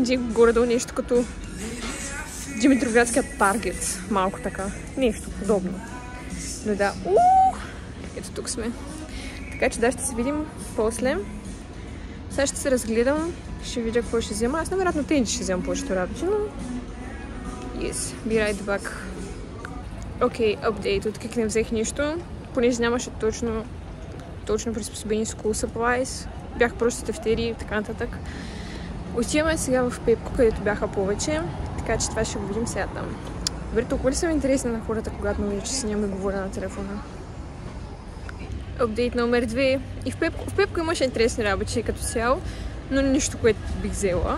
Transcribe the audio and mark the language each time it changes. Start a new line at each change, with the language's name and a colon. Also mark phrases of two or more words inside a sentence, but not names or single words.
Bulgarian: Инджи е горе-долу нещо като Димитровградският Таргет. Малко така. Нещо подобно. Но да, ето тук сме. Така че да, ще се видим после. Сега ще се разгледам, ще видя какво ще взема. Аз невероятно тенджи ще взема повечето работи, но...
English: Yes, be right back.
Bulgarian: Окей, апдейт. От Кик не взех нищо, понеже нямаше точно приспособени
English: school supplies.
Bulgarian: Бях просто тефтери и така нататък. Отиваме сега в Пепко, където бяха повече. Така че това ще го видим сега там. Добре, толкова ли съм интересна на хората, когато ме видя, че си няма да говоря на телефона? Апдейт номер 2. И в Пепко имаше интересни работи като цяло, но нищо, което бих взела.